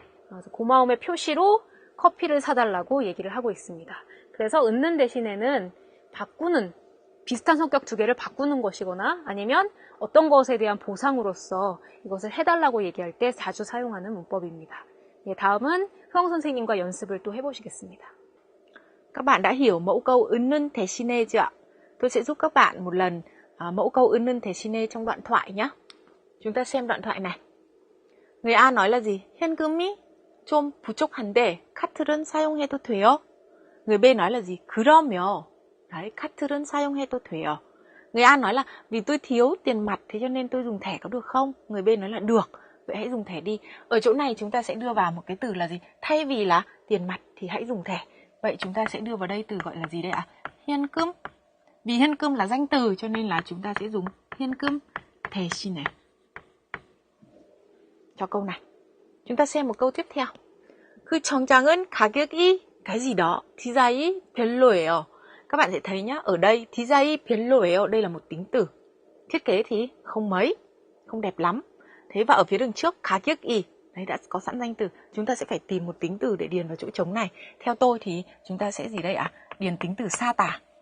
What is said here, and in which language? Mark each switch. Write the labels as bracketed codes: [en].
[ko] 그래서 고마움의 표시로 커피를 사달라고 얘기를 하고 있습니다. 그래서 은는 대신에는 비슷한 성격 두 개를 바꾸는 것이거나 아니면 어떤 것에 대한 보상으로서 이것을 해달라고 얘기할 때 자주 사용하는 문법입니다. 예, 다음은 효영 선생님과 연습을 또 해보시겠습니다. [vi] Các bạn đã hiểu mẫu câu 은는 대신에 chưa ạ? Tôi sẽ giúp các bạn một lần mẫu câu 은는 대신에 trong đoạn thoại nhé. Chúng ta xem đoạn thoại này. Người A nói là gì? [ko] 현금이 좀 부족한데 카드는 사용해도 돼요? [vi] Người B nói là gì? [ko] 그러면 đấy, 카드는 사용해도 돼요. [vi] Người A nói là vì tôi thiếu tiền mặt thế cho nên tôi dùng thẻ có được không? Người B nói là được, vậy hãy dùng thẻ đi. Ở chỗ này chúng ta sẽ đưa vào một cái từ là gì? Thay vì là tiền mặt thì hãy dùng thẻ. Vậy chúng ta sẽ đưa vào đây từ gọi là gì đây ạ? [ko] 현금. [vi] Vì 현금 là danh từ cho nên là chúng ta sẽ dùng 현금 대신에. Cho câu này. Chúng ta xem một câu tiếp theo. [ko] 그 정장은 가격이 [vi] cái gì đó [ko] 디자이 별로예요. [vi] Các bạn sẽ thấy nhá, ở đây [ko] 디자이 별로예요, [vi] đây là một tính từ. Thiết kế thì không mấy, không đẹp lắm. Thế và ở phía đường trước 가격이, đấy đã có sẵn danh từ. Chúng ta sẽ phải tìm một tính từ để điền vào chỗ trống này. Theo tôi thì chúng ta sẽ gì đây ạ? Điền tính từ 싸다.